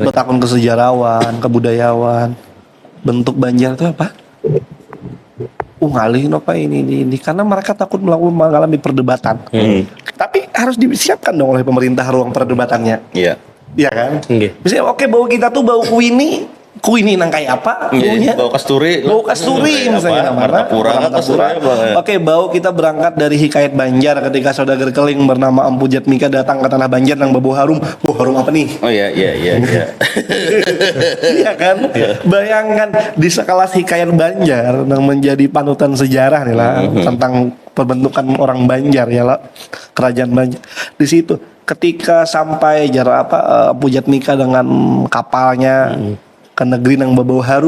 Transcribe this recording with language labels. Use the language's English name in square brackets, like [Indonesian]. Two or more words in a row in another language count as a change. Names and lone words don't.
[Indonesian] bertakun ke sejarawan, kebudayawan. Bentuk Banjar itu apa? Ngalihin apa ini karena mereka takut mengalami perdebatan. Tapi harus disiapkan dong oleh pemerintah ruang perdebatannya. Iya. Iya kan? Nggih. Misalnya oke bau kita tuh [Banjar] bau kuini nang kayak apa? [Indonesian] Baunya Bau kasturi. bau kasturi misalnya namanya. Martapura, kasturi. Oke, bau kita berangkat dari Hikayat Banjar ketika saudagar keling bernama Empu Jatmika datang ke tanah Banjar nang bau harum. Bau harum apa nih? Oh iya. Iya kan? Bayangkan di sekelas Hikayat Banjar yang menjadi panutan sejarah nih lah tentang pembentukan orang Banjar ya lah, kerajaan Banjar. Di situ ketika sampai jarak Empu Jatmika dengan kapalnya ke negeri yang berbau harum.